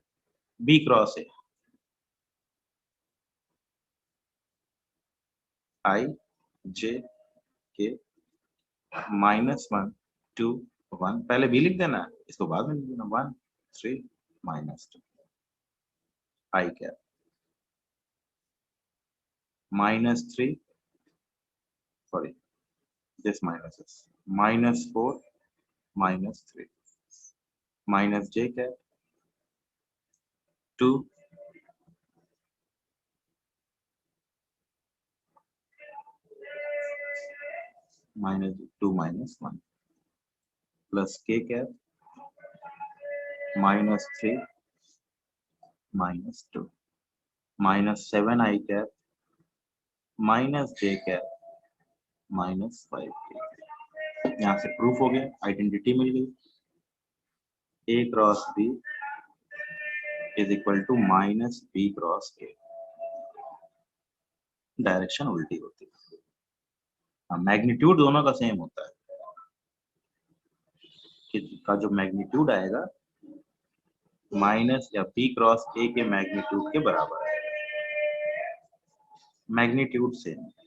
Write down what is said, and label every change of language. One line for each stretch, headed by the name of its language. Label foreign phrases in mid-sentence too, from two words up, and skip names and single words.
Hindi: B क्रॉस है I J के -1 2 1, पहले बी लिख देना, इसको बाद में लिख देना 1 3 -2 आई कैप -3 सॉरी
English: this minus is -4 -3 -j cap 2 -2 -1 plus k cap -3 -2 -7 I cap -j cap -5 k।
Hindi: यहाँ से प्रूफ हो गया, आइडेंटिटी मिल गई, a क्रॉस b
English: is equal to
Hindi: -b क्रॉस k। डायरेक्शन उल्टी होती है, मैग्नीट्यूड दोनों का सेम होता है, कि का जो मैग्नीट्यूड आएगा माइनस या b क्रॉस a के मैग्नीट्यूड के बराबर है, मैग्नीट्यूड सेम।